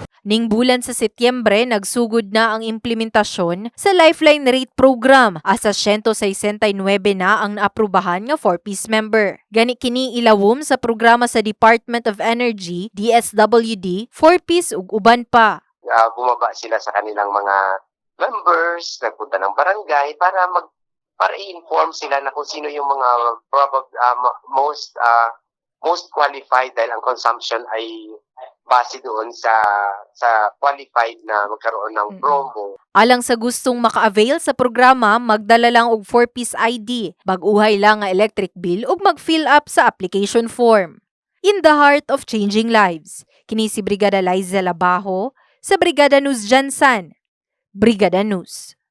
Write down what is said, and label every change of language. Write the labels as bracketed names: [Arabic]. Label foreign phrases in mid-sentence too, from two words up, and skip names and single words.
[Cebuano] Ning bulan sa Setyembre, nagsugod na ang implementasyon sa Lifeline Rate Program. Asa 169 na ang naaprubahan nga 4-piece member. Gani kini ilawom sa programa sa Department of Energy, DSWD, 4-piece ug uban pa. [Filipino] Bumaba sila sa kanilang mga members, nagpunta ng barangay para i-inform sila na kung sino yung mga [English] most qualified [Filipino] dahil ang consumption ay base doon sa qualified na magkaroon ng promo. [Cebuano] Alang sa gustong maka-avail sa programa, magdala lang og 4-piece ID, baguhay lang nga electric bill ug mag-fill up sa application form. [English] In the heart of changing lives, [Cebuano] kini si Brigada Liza Labajo sa Brigada News Jansan. Brigada News.